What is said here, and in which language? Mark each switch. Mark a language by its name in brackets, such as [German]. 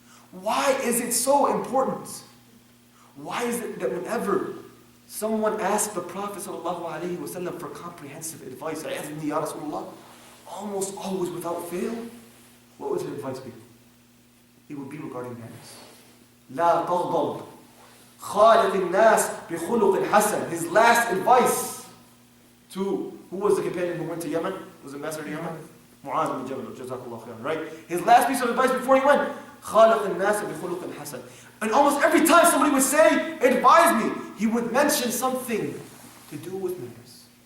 [English] Why is it so important? Why is it that whenever someone asks the Prophet sallallahu alaihi wasallam for comprehensive advice, Ya Rasulullah, almost always without fail, what would his advice be? It would be regarding manners. [Arabic] لا تغضب خالق الناس بخلق حسن. [English] His last advice to, who was the companion who went to Yemen? Was ambassador to Yemen? Mu'az bin Jabal, jazakallah khairan, right? His last piece of advice before he went, [Arabic] خالق الناس بخلق حسن. [English] And almost every time somebody would say, advise me, he would mention something to do with manners.